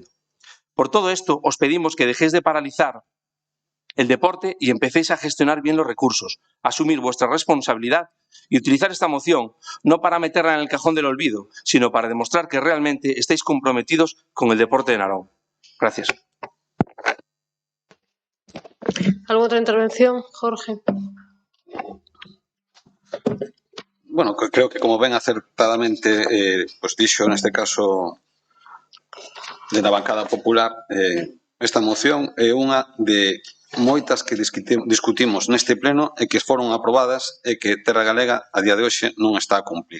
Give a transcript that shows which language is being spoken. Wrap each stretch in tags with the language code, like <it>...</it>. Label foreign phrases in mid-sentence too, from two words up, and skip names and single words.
<es>Por todo esto, os pedimos que dejéis de paralizar el deporte y empecéis a gestionar bien los recursos, asumir vuestra responsabilidad y utilizar esta moción no para meterla en el cajón del olvido, sino para demostrar que realmente estáis comprometidos con el deporte de Narón. Gracias. ¿Alguna otra intervención, Jorge?</es> <gl>Bueno, creo que como ben acertadamente pues dixo neste caso</gl> <es>de la bancada popular,</es> <gl>esta moción é unha de moitas que discutimos neste pleno e que foron aprobadas e que Terra Galega a día de hoxe non está a cumplir.</gl>